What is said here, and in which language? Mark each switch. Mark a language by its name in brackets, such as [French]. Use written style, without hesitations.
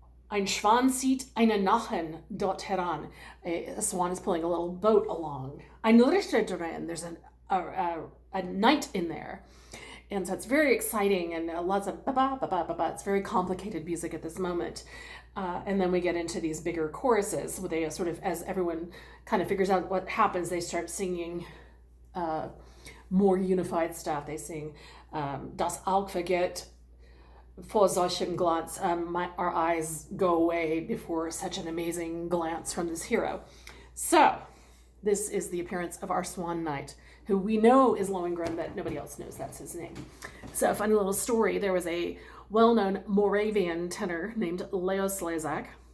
[German] Ein Schwan zieht eine Nachen dort heran. [English] A swan is pulling a little boat along. [German] Ein Richter drin. [English] There's a knight in there. And so it's very exciting, and lots of ba-ba. It's very complicated music at this moment. And then we get into these bigger choruses where they sort of, as everyone kind of figures out what happens, they start singing more unified stuff. They sing [German] Das Auge vergeht vor solchem Glanz. [English] Our eyes go away before such an amazing glance from this hero. So this is the appearance of our Swan Knight, who we know is Lohengrin, but nobody else knows that's his name. So, funny little story, there was a well-known Moravian tenor named Leo Slezak.